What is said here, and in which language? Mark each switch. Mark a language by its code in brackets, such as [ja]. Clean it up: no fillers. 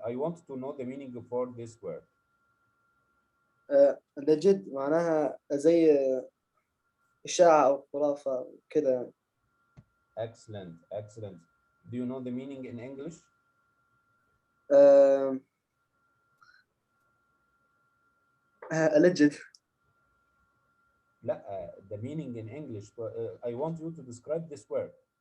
[en] I want to know the meaning for this word. [ar] legit معناها زي إشاعة أو خرافة كده يعني. [en] Excellent, excellent. Do you know the meaning in English? alleged. [ar] لا, [en] the meaning in English. I want you to describe this word.